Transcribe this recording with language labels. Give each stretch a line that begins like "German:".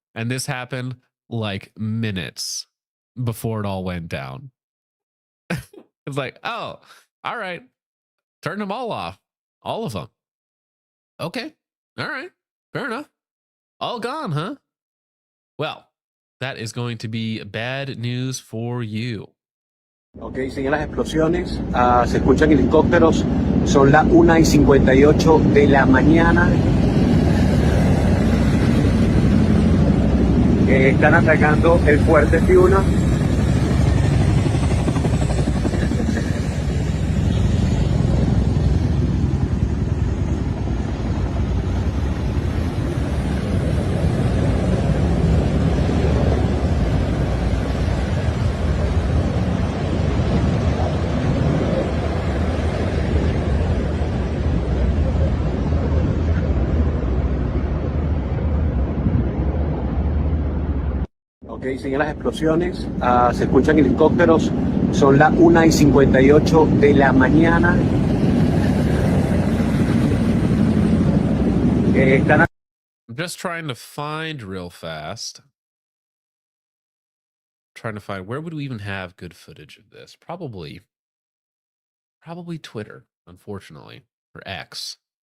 English: And this happened like minutes before it all went down. It's like, oh, all right. Turn them all off. All of them. Okay. All right. Fair enough. All gone, huh? Well, that is going to be bad news for you.
Spanish: Ok, siguen las explosiones, se escuchan helicópteros, son las 1:58 de la mañana. Están atacando el fuerte Fiuna. Ok, siguen las explosiones, se escuchan helicópteros, son las 1:58 de la mañana. Están
English: I'm just trying to find real fast. Trying to find where would we even have good footage of this? Probably Twitter, unfortunately, or X.